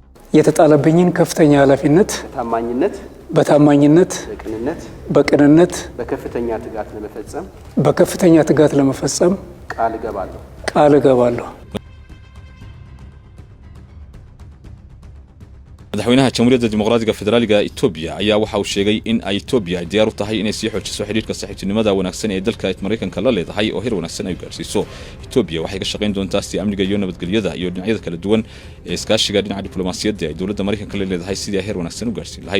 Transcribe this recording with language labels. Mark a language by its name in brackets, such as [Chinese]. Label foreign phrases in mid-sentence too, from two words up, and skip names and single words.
[Amharic] የተጣለብኝን ከፍተኛ ኃላፊነት በታማኝነት በቅንነት በከፍተኛ ትጋት ለመፈጸም ቃል እገባለሁ። [Somali] madaxweynaha jamhuuriyadda dimuqraadiga federaalka Itoobiya ayaa waxa uu sheegay in ay Itoobiya diyaar u tahay inay sii xoojiso xiriirka saaxiibtinimada wanaagsan ee dalka Mareykanka la leedahay oo heer wanaagsan ay gaarsiiso. Itoobiya waxay ka shaqayn doontaa si amniga iyo nabadgelyada iyo dhinacyada kala duwan ee iskaashiga dhinaca diblomaasiyadda ee dowladda Mareykanka la leedahay sidii heer wanaagsan u gaarsiin lahayd.